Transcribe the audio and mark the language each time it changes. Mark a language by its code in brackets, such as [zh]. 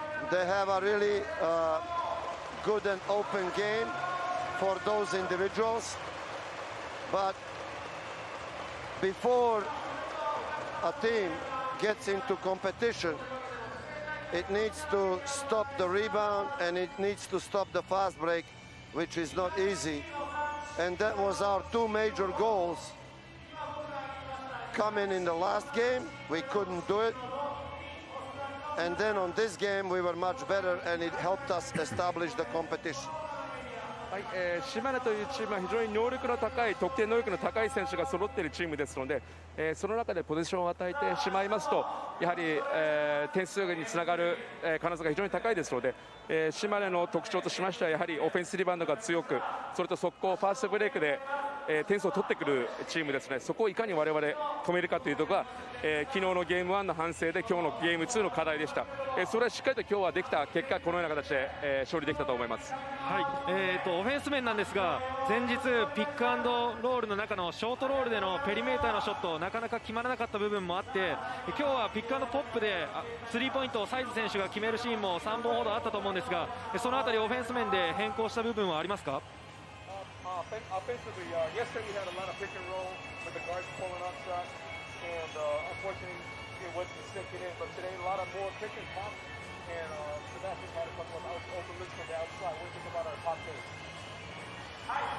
[en] They have a really good and open game for those individuals, but before a team gets into competition, it needs to stop the rebound and it needs to stop the fast break, which is not easy. and that was our two major goals. Coming in the last game, we couldn't do it. And then on this game, we were much better, and it helped us establish the competition. [ja] はい、島根というチームは非常に能力の高い、得点能力の高い選手が揃っているチームですので、その中でポゼッションを与えてしまいますと、やはり、点数につながる、可能性が非常に高いですので、島根の特徴としましてはやはりオフェンスリバウンドが強く、それと速攻ファーストブレイクで、点数を取ってくるチームですね。そこをいかに我々止めるかというところが、昨日のゲーム1の反省で今日のゲーム2の課題でした。それはしっかりと今日はできた結果、このような形で、勝利できたと思います。はい、オフェンス面なんですが、前日ピックアンドロールの中のショートロールでのペリメーターのショットなかなか決まらなかった部分もあって、今日はピックアンドポップでスリーポイントをサイズ選手が決めるシーンも3本ほどあったと思うんですが、そのあたりオフェンス面で変更した部分はありますか？ [en] Offensively, yesterday we had a lot of pick and roll with the guards pulling up shots, and unfortunately it wasn't sticking in. But today a lot of more pick and pop, and Sebastian had a couple of open looks from the outside. What do you think about our pop game?